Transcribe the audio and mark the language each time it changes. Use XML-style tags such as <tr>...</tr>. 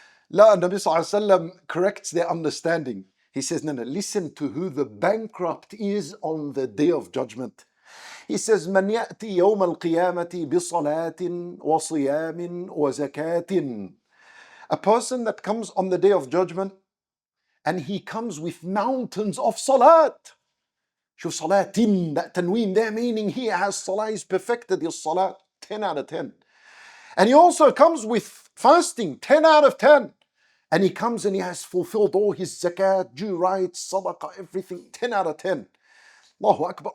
<en>La, Nabi sallallahu alayhi wa sallam corrects their understanding. He says, no, listen to who the bankrupt is on the day of judgment. He says,</en> <ar>من يأتي يوم القيامة بصلاة وصيام وزكاة.</ar> <en>A person that comes on the day of judgment and he comes with mountains of salat. Shuf salatin, that tanween there meaning he has salah, is perfected his salat, 10 out of 10. And he also comes with fasting, 10 out of 10. And he comes and he has fulfilled all his zakat, due rights, sadaqah, everything, 10 out of 10. Allahu Akbar.</en>